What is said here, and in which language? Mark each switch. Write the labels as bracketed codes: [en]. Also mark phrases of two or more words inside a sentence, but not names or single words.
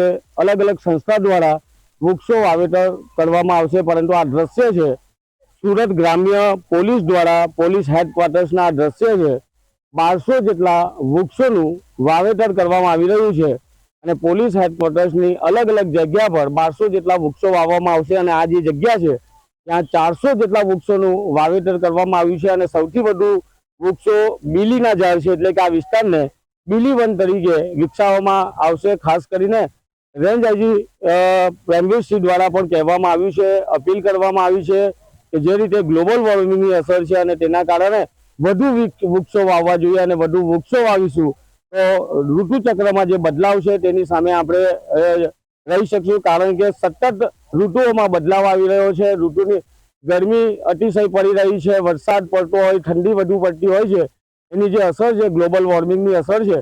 [gu] અલગ અલગ સંસ્થા દ્વારા વૃક્ષો વાવેતર કરવામાં આવશે, પરંતુ આ દૃશ્ય છે સુરત ગ્રામ્ય પોલીસ દ્વારા [en] police headquarters [gu] ના દૃશ્ય છે 1200 જેટલા વૃક્ષો વાવેતર કરવામાં આવી રહ્યું છે અને [en] police headquarters [gu] ની અલગ અલગ જગ્યા પર 1200 જેટલા વૃક્ષો વાવવામાં આવશે અને આ જે જગ્યા છે ત્યાં 400 જેટલા વૃક્ષો વાવેતર કરવામાં આવ્યું છે અને સૌથી વધુ વૃક્ષો બીલીના ઝાડ છે એટલે કે આ વિસ્તારને બીલી વન તરીકે વિકસાવવામાં આવશે। ખાસ કરીને રેન્જ આઈજી પ્રેમવીર સિંહ દ્વારા પણ કહેવામાં આવ્યું છે, અપીલ કરવામાં આવી છે કે જે રીતે [en] global warming [gu] અસર છે અને તેના કારણે વધુ વૃક્ષો વાવવા જોઈએ અને વધુ વૃક્ષો વાવીશું તો ઋતુચક્રમાં જે બદલાવ છે તેની સામે આપણે રહી શકીશું। કારણ કે સતત ઋતુઓમાં બદલાવ આવી રહ્યો છે। ઋતુની ગરમી અતિશય પડી રહી છે, વરસાદ પડતો હોય, ઠંડી વધુ પડતી હોય છે, એની જે અસર છે [en] global warming [gu] અસર છે।